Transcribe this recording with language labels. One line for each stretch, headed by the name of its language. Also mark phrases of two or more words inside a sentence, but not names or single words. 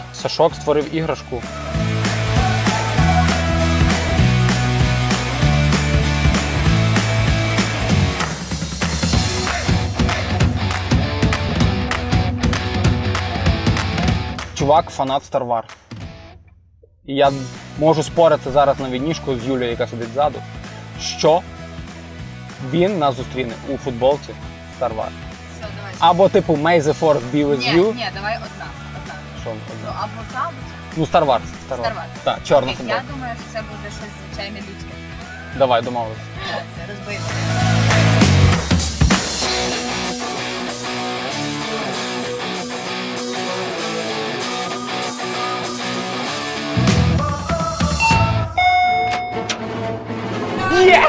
Ukrainian: Сашок створив іграшку. Чувак фанат Star Wars. І я можу спорити зараз на відніжку з Юлією, яка сидить ззаду, що він нас зустріне у футболці Star Wars. Все, давай. Або типу
English: May the Force be with you.
Ukrainian: Ні, давай одна. Що Ну, одна? або та, або Ну, Star Wars. Star Wars. Так, чорна Окей, футболка. я думаю, що це буде щось звичайне людське. Давай, домовились. Це розбито. Єс!